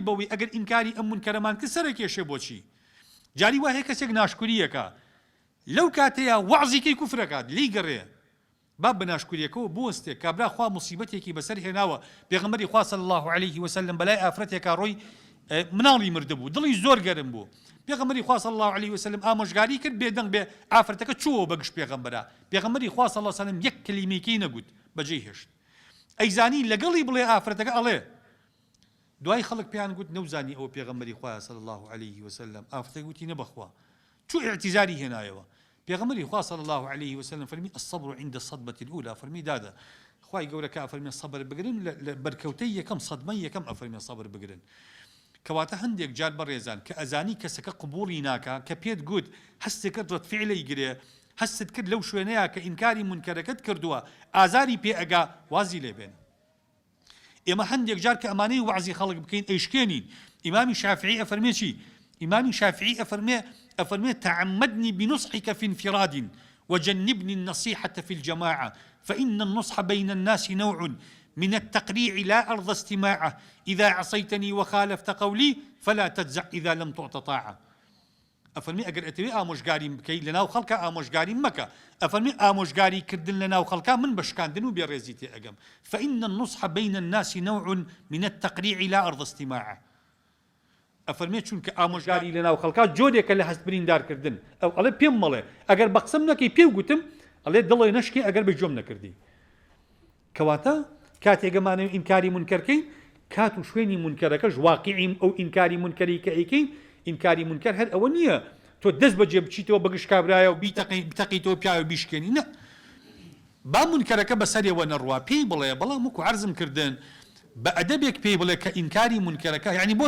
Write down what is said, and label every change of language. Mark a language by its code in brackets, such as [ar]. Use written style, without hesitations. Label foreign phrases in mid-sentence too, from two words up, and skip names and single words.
[ckb] بەوەی ئەگەر ئینکاری ئەم منکەرەمان کرد سەرەکێشێ بۆچی جاری وایە کەسێک ناشکوریەکە لەو کاتەیە وەعزێکی کوفرەکات لی گەڕێ با بە ناشکوریەکەەوە بوەستێ کابرا خوا موسیبەتێکی بەسەر هێناوە پێغەمبەری خوا [ar] صلی الله عليه وسلم [ckb] بەلای ئافرەتێکا ڕۆی مناڵی مردبوو دڵی زۆر گەرم بوو پێغەمبەری خوا [ar] صلی الله عليه وسلم [ckb] ئامۆژگاری کرد بێدەنگ بێ ئافرەتەکە چووە بەگشت پێغەمبەرە پێغەمبەری خوا [ar] صلی الله عليه وسلم [ckb] یەک کەلیمەیەکی نەگوت بەجێی هێشت ئەیزانی لەگەڵی بڵێ ئافرەتەکە ئەڵێ دوای خەڵک پێیان گوت نەوزانی ئەوە پێغەمبەری خوا [ar] صلی الله عليه وسلم [ckb] ئافرەتەکە گوتی نەبەخوا چوو اعتیزاری هێنایەوە پێغەمبەری خوا [ar] صلی الله عليه وسلم [ckb] فەرمی [ar] الصبر عند الصدمة الأولى [ckb] فەرمی دادا خوای گەورەکە ئەفەرمێ سەبر بگرن لە بەرکەوتەی یەکەم سەدمەی یەکەم ئەفەرمێ سەبر بگرن کەواتە هەندێک جار بەڕێزان کە ئەزانی کەسەکە قبوڵی ناکە کە پێت گوت هەستێکت ڕەتفعلەی گرێ هەستت کرد لەو شوێنەیە کە ئینکاری منکەرەکەت کردووە ئازاری پێ ئەگا وازی لێبێن ئێمە هەندێک جار کە ئەمانەی وعزی خەڵک بکەین ئەیشکێنین ئیمامی شافعی ئەفەرمێ چی ئیمامی شافعی ئەفەرمێ [ar] تعمدني بنصحك في انفراد وجنبني النصيحة في الجماعة فإن النصح بين الناس نوع من التقريع لا أرضى استماعه إذا عصيتني وخالفت قولي فلا تجزع إذا لم تعط طاعة [ckb] ئەفەرمی ئەگەر ئەتەوێ ئامۆژگاری بکەیت لەناو خەڵکە ئامۆژگاری مەکە ئەفەرمی ئامۆژگاری کردن لەناو خەڵکا من بە شکاندن و بێڕێزی تێ ئەگەم [ar] فإن النصح بين الناس نوع من التقريع لا أرض استماعه [ckb] ئەفەرمێ چونکە ئامۆژگاری لەناو خەڵکا جۆرێکە لە هەست بریندارکردن ئەو ئەڵێ پێم مەڵێ ئەگەر بە قسەم نەکەی پێ گوتم ئەڵێ دڵی نەشکی ئەگەر بە جۆم نەکردی کەواتە کاتێگەمانەوە ئینکاری مونکەرکەین کات و شوێنی مونکەرەکەش واقعیم ئەو ئینکاری مونکەری کە ئەیکەین ئینکاری مونکەر هەر ئەوە نییە تۆ دەست بەجێ بچیتەوە بەگشت کابرایە و بتەقیتەوە پیاوە بیشکێنی نە با مونکەرەکە بەسەرەوە نەڕوا پێی بڵێ بەڵام وەکو عەرزم کردن بە ئەدەبێک پێی بڵێ کە ئینکاری مونکەرەکە یعنی بۆ